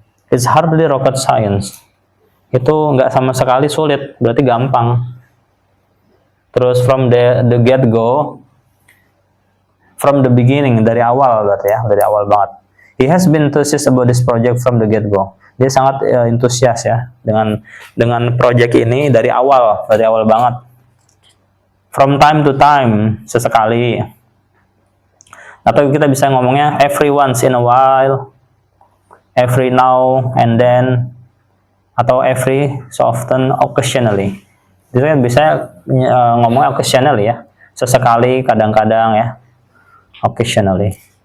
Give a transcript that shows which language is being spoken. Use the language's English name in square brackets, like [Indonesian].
[English] It's hardly rocket science. [Indonesian] Itu nggak sama sekali sulit, berarti gampang. Terus [English] from the get go, from the beginning, [Indonesian] dari awal berarti ya, dari awal banget. [English] He has been enthusiastic about this project from the get go. [Indonesian] Dia sangat antusias ya dengan project ini dari awal banget. [English] From time to time, [Indonesian] sesekali. Atau kita bisa ngomongnya [English] every once in a while, every now and then, atau every so often, occasionally. [Indonesian] Jadi kan bisa ngomongnya occasionally ya, sesekali, kadang-kadang ya, occasionally.